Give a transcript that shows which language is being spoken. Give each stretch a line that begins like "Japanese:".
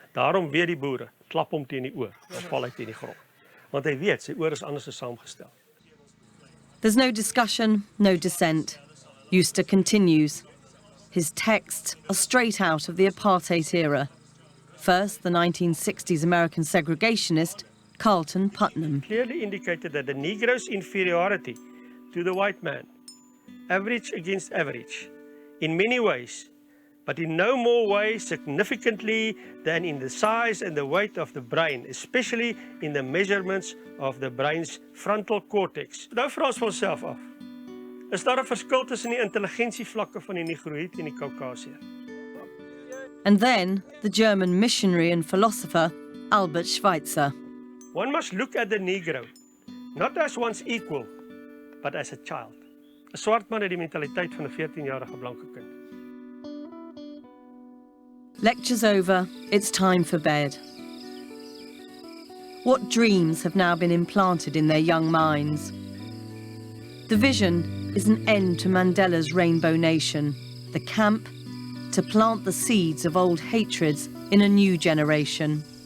Afrikaans: Daarom weet die boere, klap hom teen die oor, dan val hy teen die grond. Want hy weet sy oor is anders saamgestel.
English: There's no discussion, no dissent. Euster continues. His texts are straight out of the Apartheid-era. First, the 1960s American segregationist Carlton Putnam. Clearly indicated that the Negro's inferiority to the white man, average against average, in many ways but in no more way significantly than in the size and the weight of the brain, especially in the measurements of the brain's frontal cortex.
Afrikaans: Nou vra ons vir onsself af, is daar 'n verskil tussen die intelligensievlakke van die Negroïd en die Kaukasiër?
English: And then the German missionary and philosopher Albert Schweitzer. One must look at the Negro, not as one's equal, but as a child.
Afrikaans: 'n Swart man het die mentaliteit van 'n 14-jarige blanke kind.
English: Lectures over, it's time for bed. What dreams have now been implanted in their young minds? The vision is an end to Mandela's Rainbow Nation, the camp to plant the seeds of old hatreds in a new generation.